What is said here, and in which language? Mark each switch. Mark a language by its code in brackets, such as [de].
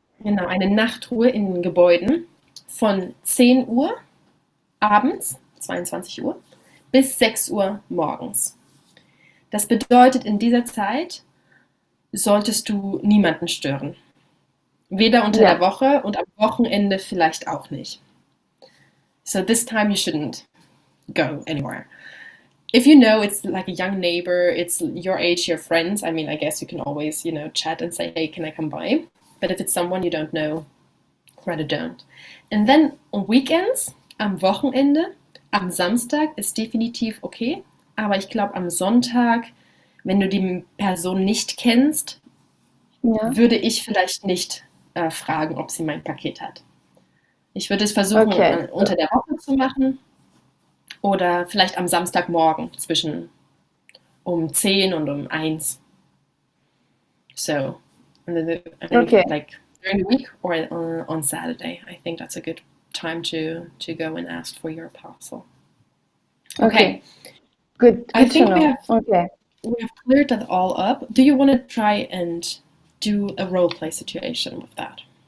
[de] Genau, eine Nachtruhe in Gebäuden von 10 Uhr abends, 22 Uhr, bis 6 Uhr morgens. Das bedeutet, in dieser Zeit solltest du niemanden stören. Weder unter der Woche und am Wochenende vielleicht auch nicht. [en] So this time you shouldn't go anywhere. If you know it's like a young neighbor, it's your age, your friends, I mean, I guess you can always, chat and say, hey, can I come by? But if it's someone you don't know, rather don't. And then on weekends, [de] am Wochenende, am Samstag ist definitiv okay. Aber ich glaube, am Sonntag, wenn du die Person nicht kennst, würde ich vielleicht nicht fragen, ob sie mein Paket hat. Ich würde es versuchen, unter der Woche zu machen oder vielleicht am Samstagmorgen zwischen um 10 und um 1. [en] So, like during the week or on Saturday, I think that's a good time to go and ask for your parcel. Okay. Good I think to know. We have cleared that all up. Do you want to try and do a role play situation with that?